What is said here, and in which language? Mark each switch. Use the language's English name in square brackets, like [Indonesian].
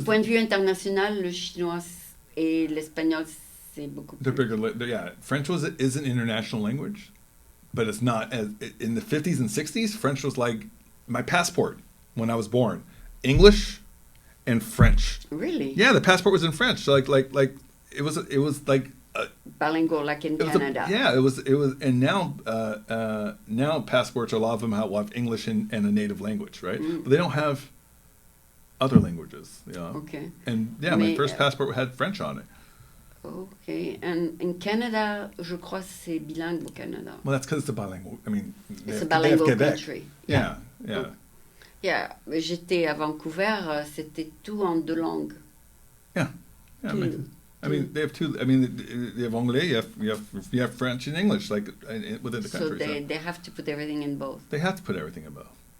[French] du point de vue international, le chinois et l'espagnol, c'est beaucoup plus. [English] Yeah, French is an international language, but it's not. In the 50s and 60s, French was like my passport when I was born. English and French. Really? Yeah, the passport was in French. So like it was like bilingual, like in Canada. It was, and now passports, a lot of them have English and a native language, right? But they don't have other languages, you know. Okay. And my first passport had French on it. Okay, and in Canada, [French] je crois que c'est bilingue au Canada. [English] Well, that's because it's a bilingual. I mean, it's a bilingual country. Yeah. [French] Yeah, j'étais à Vancouver, c'était tout en 2 langues. [English] Yeah. I mean, they have two. I mean, they have Anglais, you have French and English, like within the country. So they have to put everything in both. They have to put everything in both.